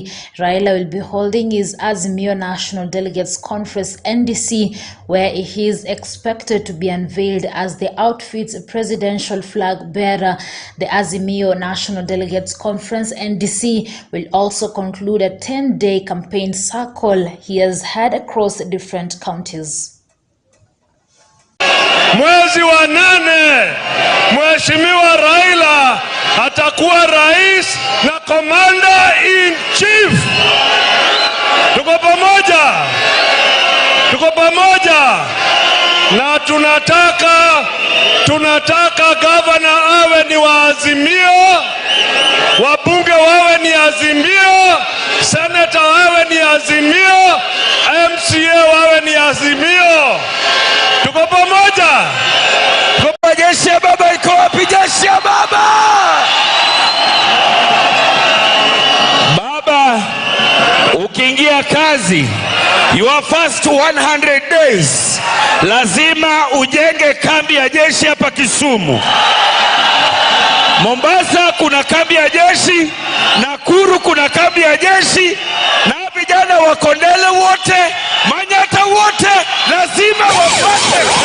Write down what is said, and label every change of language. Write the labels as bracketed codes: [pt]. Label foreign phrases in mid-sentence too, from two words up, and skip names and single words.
[en] Raila will be holding his Azimio National Delegates Conference NDC, where he is expected to be unveiled as the outfit's presidential flag bearer. The Azimio National Delegates Conference NDC will also conclude a 10-day campaign cycle he has had across different counties. [sw] Mwezi wa 8, Mheshimiwa Raila atakuwa rais na [en] commander in chief. [sw] Tuko pamoja. Tuko pamoja. Na tunataka governor awe ni wa Azimio, wabunge wawe ni Azimio, senator wawe ni Azimio, MCA wawe ni Azimio. Tuko pamoja. Tuko jeshi ya baba, iko wapi jeshi ya baba? Baba, ukiingia kazi, [en] your first 100 days [sw] lazima ujenge kambi ya jeshi hapa Kisumu. Mombasa kuna kambi ya jeshi, Nakuru kuna kambi ya jeshi, na vijana wa Kondele wote, Manyata wote lazima wapate.